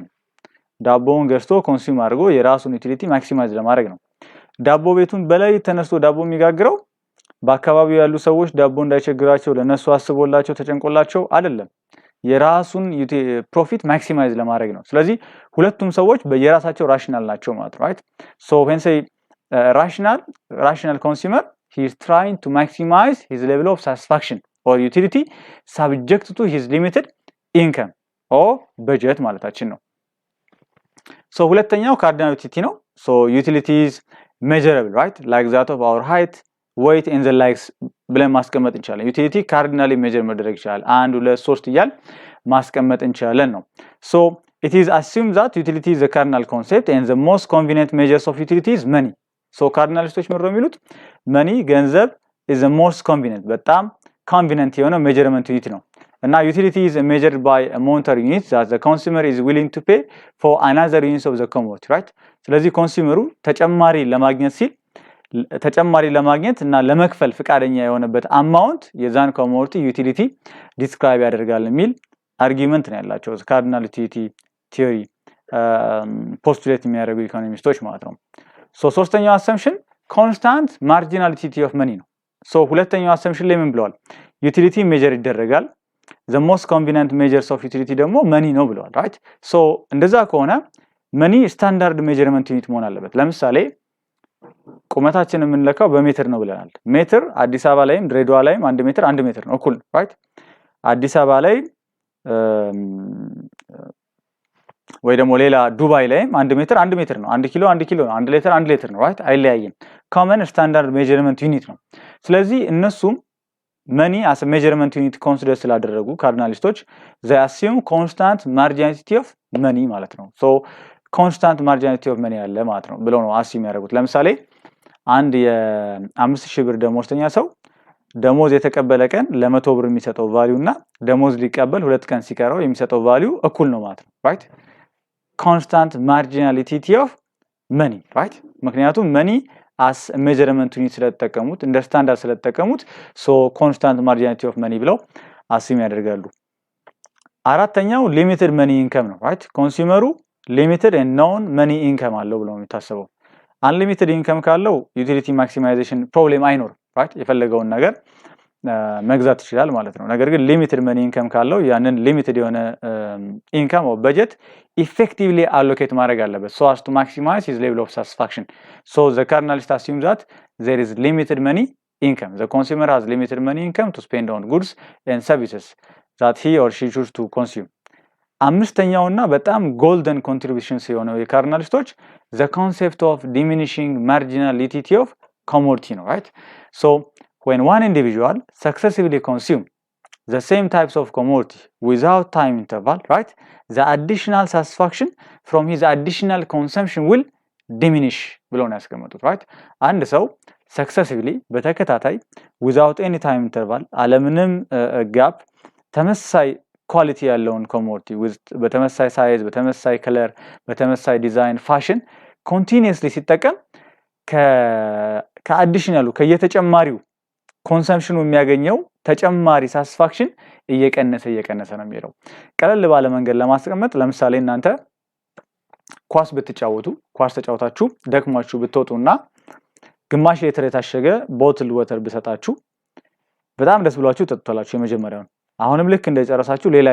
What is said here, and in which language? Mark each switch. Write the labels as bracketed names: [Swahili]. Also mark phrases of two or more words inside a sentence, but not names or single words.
[Amharic] ዳቦውን ገዝቶ ኮንሱም አድርጎ የራሱን [English] utility maximize [Amharic] ለማድረግ ነው። ዳቦ ቤቱን በላይ ተነስቶ ዳቦ የሚጋግረው በአካባቢው ያሉ ሰዎች ዳቦ እንዳይቸግራቸው ለነሱ አስቦላቸው ተጨንቆላቸው አይደለም የራሱን [English] profit maximize [Amharic] ለማድረግ ነው። ስለዚህ ሁለቱም ሰዎች በየራሳቸው ራሽናል ናቸው ማለት ነው right። [English] so when say rational consumer he is trying to maximize his level of satisfaction or utility subject to his limited income or budget [Amharic] ማለታችን ነው። [English] So ሁለተኛው cardinal utility ነው so utility is measurable right like that of our height weight and the likes [Amharic] ብለን ማስቀመጥ እንችላለን [English] utility cardinally measure [Amharic] መደረግ ይችላል [English] 1 2 3 [Amharic] እያል ማስቀመጥ እንችላለን ነው [English] so it is assumed that utility is a cardinal concept and the most convenient measures of utility is money so cardinalists [Amharic] ምንድነው የሚሉት [English] money ገንዘብ is the most convenient በጣም convenient የሆነ measurement unit [Amharic] ነው እና [English] utility is measured by a monetary unit that the consumer is willing to pay for another unit of the commodity right [Amharic] ስለዚህ ኮንሱመሩ ተጨማሪ ለማግኘት እና ለመክፈል ፍቃደኛ የሆነበት አማውንት የዛን [English] commodity utility describe [Amharic] ያደርጋል የሚል አርጊመንት ነው ያላቸው [English] cardinal utility theory postulate [Amharic] የሚያደርጉ ኢኮኖሚስቶች ማለት ነው ሶ ሶስተኛው [English] assumption constant marginal utility of money [Amharic] ነው ሶ ሁለተኛው አሰምፕሽን ላይ ምን ብለዋል [English] utility measure [Amharic] ይደረጋል [English] the most convenient measures of utility [Amharic] ደግሞ መኒ ነው ብለዋል [English] right so [Amharic] እንደዛ ከሆነ [English] money standard measurement unit [Amharic] መሆን አለበት ለምሳሌ ቁመታችንን የምንለካው በሜትር ነው ብለናል ሜትር አዲስ አበባ ላይም ድሬዳዋ ላይም 1 ሜትር ነው እኩል right አዲስ አበባ ላይ ወይ ደግሞ ሌላ ዱባይ ላይም 1 ሜትር ነው 1 ኪሎ ነው 1 ሊትር ነው right አይለያይም [English] common standard measurement unit [Amharic] ነው ስለዚህ እነሱም [English] money as a measurement unit consider [Amharic] ስላደረጉ ካርዲናሊስቶች [English] they assume constant marginality of money [Amharic] ማለት ነው [English] so constant marginality of money [Amharic] አለ ማለት ነው ብለው ነው assume ያደርጉት ለምሳሌ አንድ የ5000 ብር ደሞዝተኛ ሰው ደሞዝ የተቀበለ ቀን ለ100 ብር የሚሰጠው ቫልዩ እና ደሞዝ ሊቀበል 2 ቀን ሲቀረው የሚሰጠው ቫልዩ እኩል ነው ማለት ነው [English] right constant marginality of money right [Amharic] ምክንያቱም [English] money as a measurement unit [Amharic] ስለተጠቀሙት እንደ ስታንዳርድ ስለተጠቀሙት [English] so constant marginality of money [Amharic] ብለው assume ያደርጋሉ አራተኛው [English] limited money income [Amharic] ነው right ኮንሱመሩ limited [English] and known money income [Amharic] አለው ብለው የሚታሰበው [English] unlimited income ካለው utility maximization problem አይኖርም right [Amharic] የፈለገውን ነገር መግዛት ይችላል ማለት ነው ነገር ግን [English] limited money income [Amharic] ካለው ያንን [English] limited የሆነ income or budget effectively allocate [Amharic] ማድረግ አለበት [English] so as to maximize his level of satisfaction so the cardinalist assumes that there is limited money income the consumer has limited money income to spend on goods and services that he or she chooses to consume [Amharic] አምስተኛውና በጣም [English] golden contributions [Amharic] የሆነው የካርዲናሊስቶች [English] the concept of diminishing marginality of commodity ነው right so when one individual successively consume the same types of commodity without time interval right the additional satisfaction from his additional consumption will diminish [Amharic] ብለው ነው ያስቀመጡት [English] right [Amharic] አንድ ሰው [English] successively በተከታታይ without any time interval አለምንም gap [Amharic] ተመሳሳይ ኳሊቲ ያለውን ኮሞዲቲ በተመሳሳይ ሳይዝ በተመሳሳይ ከለር በተመሳሳይ ዲዛይን ፋሽን [English] continuously ሲጠቀም [Amharic] ከአዲሽናሉ ከየተጨማሪው ኮንሰምፕሽኑ የሚያገኘው ተጨማሪ ሳቲስፋክሽን እየቀነሰ ነው የሚሄደው ቀለል ባለ መንገድ ለማስቀመጥ ለምሳሌ እናንተ ኳስ ተጫውታችሁ ደክሟችሁ ብትወጡና ግማሽ ሊትር የታሸገ [English] bottle water [Amharic] ብሰጣችሁ በጣም ደስ ብሏችሁ ተጠጣላችሁ የመጀመሪያውን አሁንም ልክ እንደጨረሳችሁ ሌላ